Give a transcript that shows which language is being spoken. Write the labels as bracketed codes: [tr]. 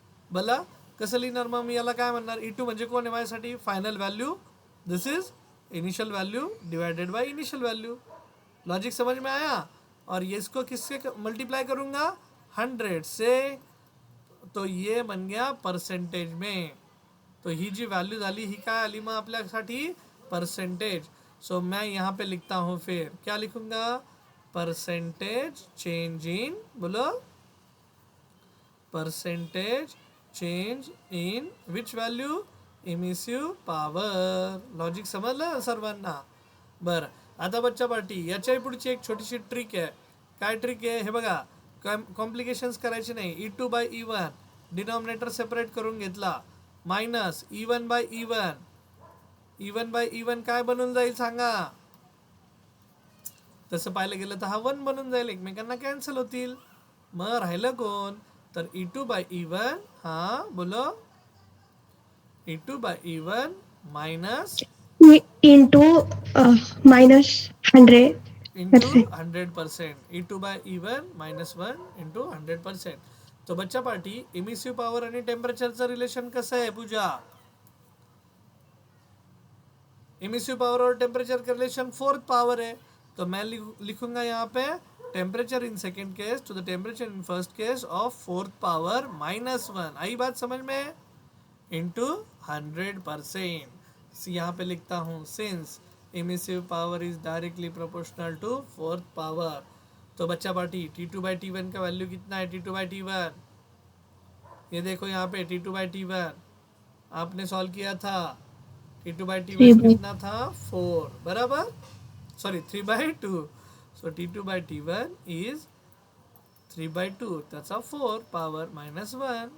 [mr] भला कसं लिहिणार मग मी याला? काय म्हणणार? E2 म्हणजे कोण आहे माझ्यासाठी? [en] Final value. This is initial value divided by initial value. [hi] Logic समझ में आया? और ये इसको किससे मल्टीप्लाई करूंगा? 100 से. तो ये बन गया परसेंटेज में. [mr] तो ही जी वैल्यू झाली ही काय आली मग आपल्यासाठी? [en] Percentage. [hi] सो मैं यहाँ पे लिखता हूँ, फिर क्या लिखूंगा? परसेंटेज चेंज इन, बोलो, percentage change in which value? [en] Emissive power. Logic [mr] समजलं सर्वांना? बरं, आता बच्चा पार्टी याच्या पुढची एक छोटीशी ट्रिक आहे. काय ट्रिक आहे हे बघा. कॉम्प्लिकेशन्स करायचे नाही. [en] E2 by E1 denominator separate [mr] करून घेतला, [en] Minus E1 by E1. [mr] E1 bye E1 काय बनून जाईल सांगा? तसं पाहायला गेलं तर हा 1 बनून जाईल, एकमेकांना कॅन्सल होतील. मग राहिलं कोण? तर [en] E2 by E1, [hi] हा बोलो, [en] E2 by E1 minus into -100 into 100%. E2 by E1 -1 into 100%. [mr] तो बच्चा पार्टी इमिसिव पॉवर आणि टेम्परेचरचं रिलेशन कसं आहे पूजा? [hi] इमिसिव पावर और टेम्परेचर का रिलेशन फोर्थ पावर है. तो मैं लिखूंगा यहाँ पे [en] Temperature in second case to the temperature in first case of fourth power -1. [hi] आई बात समझ में? [en] Into 100%. [hi] यहाँ पे लिखता हूँ [en] Since emissive power is directly proportional to fourth power. [hi] तो बच्चा पार्टी T2 बाई T1 का वैल्यू कितना है? T2 बाई T1, ये देखो यहाँ पे T2 बाई T1 आपने सॉल्व किया था. T2 बाई T1 कितना था? 4, बराबर. Sorry 3/2. [en] so T2 by T1 इज 3/2, [mr] त्याचा 4 पावर -1.